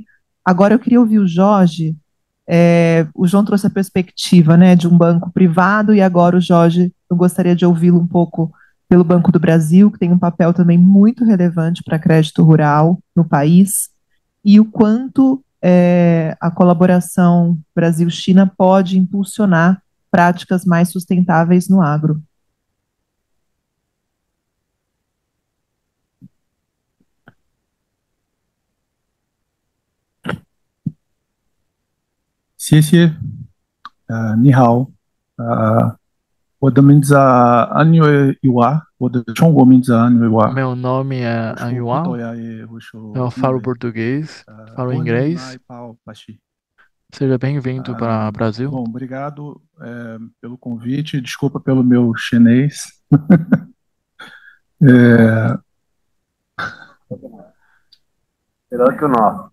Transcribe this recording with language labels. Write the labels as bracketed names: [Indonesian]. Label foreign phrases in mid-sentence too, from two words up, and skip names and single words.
[Portuguese] Agora eu queria ouvir o Jorge. O João trouxe a perspectiva, né, de um banco privado, e agora o Jorge, eu gostaria de ouvi-lo um pouco pelo Banco do Brasil, que tem um papel também muito relevante para crédito rural no país, e o quanto a colaboração Brasil-China pode impulsionar práticas mais sustentáveis no agro. [Chinese] 谢谢，你好，我的名字安岳伊娃，我的中国名字安岳娃。 [Portuguese] Meu nome é Anhuá, eu falo português, falo inglês. Seja bem-vindo para o Brasil. Bom, obrigado pelo convite, desculpa pelo meu chinês. Melhor que o nosso.